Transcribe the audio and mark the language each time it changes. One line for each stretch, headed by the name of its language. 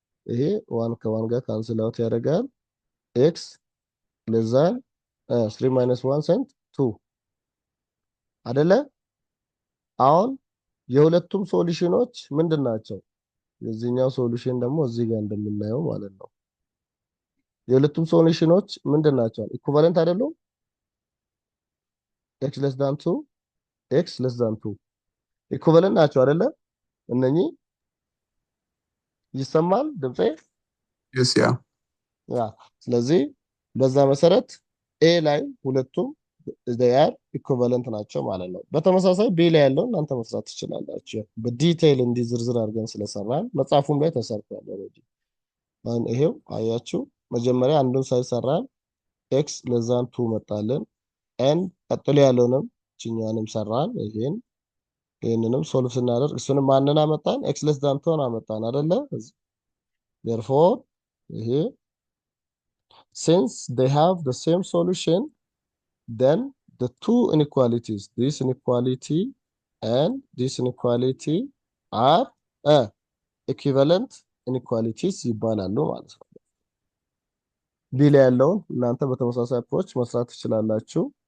Amharic: ይሄ 1 ከ1 ጋር ካንስል አውት ያደርጋል።
English: x less than 3 minus 1
Amharic: ስንት 2 አይደለ? አሁን የሁለቱም ሶሉሽኖች ምንድናቸው? የዚህኛው ሶሉሽን ደግሞ እዚህ ጋር እንደምናየው ማለት ነው። የሁለቱም ሶሉሽኖች ምንድናቸው? ኢኩቫለንት አይደሉም?
English: x less than 2 x less than 2
Amharic: ኢኩቫለንት ናቸው አይደለ? እነኚህ ይሰማል ድምጼ?
English: Yes, yeah.
Amharic: ያ ስለዚህ በዛ መሰረት a ላይ ሁለቱም
English: they are equivalent
Amharic: ናቸው ማለት ነው። በተመሳሳይ b ላይ ያለው እናንተ መስራት ትችላላችሁ። በዲቴይል እንዲህ ዝርዝር አድርገን ስለሰራን መጽሐፉም ላይ ተሰርቷል ኦሬዲ። አሁን ይሄው አያችሁ መጀመሪያ አንዱን ሳይሰራን
English: x less than 2
Amharic: መጣልን and ቀጥሎ ያለውንም እችኛዋንም ሰራን። ይሄንንም ሶልቭ ስናደርግ እሱንም ማንና መጣን x less than 2 አመጣን አይደለ?
English: therefore ይሄ since they have the same solution then the two inequalities this inequality and this inequality are equivalent inequalities
Amharic: ይባላሉ ማለት ነው። ቢ ላይ ያለውን እናንተ በተመሳሳይ አፕሮች መስራት ትችላላችሁ።